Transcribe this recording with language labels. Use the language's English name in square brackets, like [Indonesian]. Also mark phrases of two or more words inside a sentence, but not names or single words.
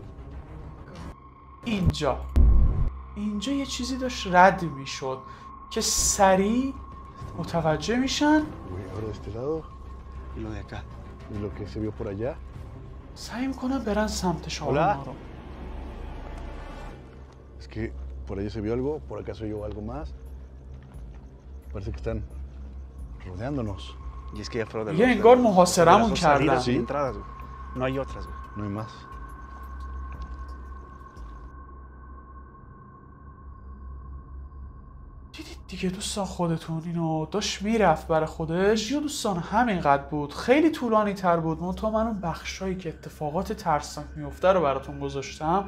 [Persian] اینجا یه چیزی داشت رد میشد که سریع متوجه میشن. سعی میکنن برن سمت شالونا رو. [Spanish] Es que por allá se vio algo, por acá se oyó algo más. Parece que están rodeándonos. Y es que ya fueron de [Persian] یه انگار محاصرمون کردن. [Spanish] entradas, güey. No hay otras, güey. No hay más. [Persian] دیدید دیگه دوستان خودتون اینو داشت میرفت برای خودش یا دوستان همینقدر بود؟ خیلی طولانی تر بود. منتها من اون بخشایی که اتفاقات ترسناک میفته رو براتون گذاشتم.